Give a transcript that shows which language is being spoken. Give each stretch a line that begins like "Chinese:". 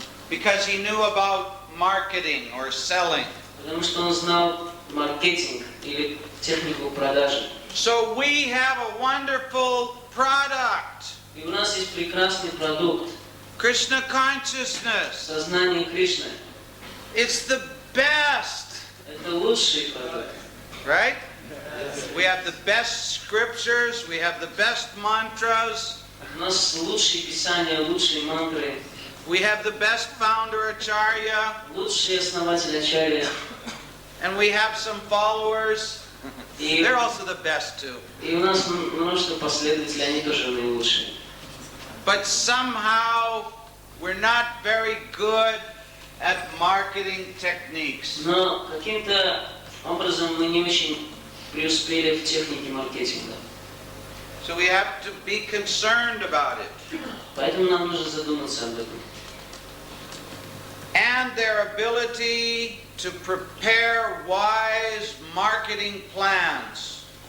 English: Because he knew about marketing or selling.
Russian: Потому что он знал маркетинг или технику продажи.
English: So we have a wonderful product.
Russian: И у нас есть прекрасный продукт.
English: Krishna consciousness.
Russian: Сознание Кришны.
English: It's the best.
Russian: Это лучший продукт.
English: Right? We have the best scriptures, we have the best mantras.
Russian: У нас лучшие писания, лучшие мантры.
English: We have the best founder Acharya.
Russian: Лучший основатель Ачарья.
English: And we have some followers. They're also the best too.
Russian: И у нас множество последователей, они тоже наилучшие.
English: But somehow we're not very good at marketing techniques.
Russian: Но каким-то образом мы не очень преуспели в технике маркетинга.
English: So we have to be concerned about it.
Russian: Поэтому нам нужно задуматься об этом.
English: And their ability to prepare wise marketing plans.